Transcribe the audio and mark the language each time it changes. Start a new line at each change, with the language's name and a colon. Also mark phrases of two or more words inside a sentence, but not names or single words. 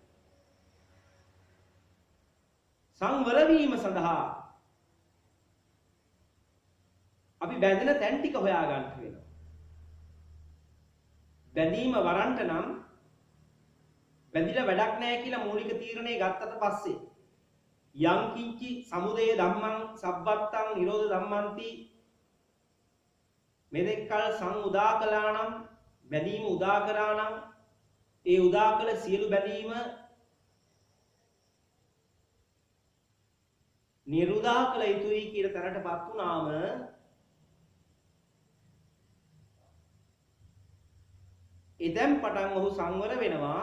Sinhala: සංවර වීම සඳහා අපි බැඳෙන තැන් ටික හොයා ගන්න වෙනවා. බැඳීම වරන්ට නම් බැඳිලා වැඩක් නැහැ කියලා මූලික තීරණය ගත්තට පස්සේ
Pali: යම් කිංචි සමුදය ධම්මං සබ්බත්තං නිරෝධ ධම්මන්ති
Sinhala: මෙදෙක්කල් සං උදා කළා නම්, බැඳීම උදා කරා නම්, ඒ උදා කළ සියලු බැඳීම නිරුදා කළ යුතුයි කියලා තැනටපත් වුණාම එතෙන් පටන් ඔහු සංවර වෙනවා.